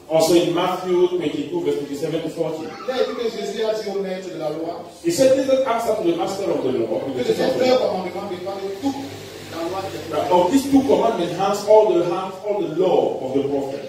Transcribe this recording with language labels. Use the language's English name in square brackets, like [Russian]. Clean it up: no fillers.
[English] Also in Matthew 22, verse 27 to 40. [French] Il a dit que Jésus a dit au maître de la loi [English] He said, Jesus answered to the master of the law. [French] que de ces deux commandements dépendent de toute la loi des [English] That [French] prophètes. [English] of these two commandments hangs all the law of the prophet.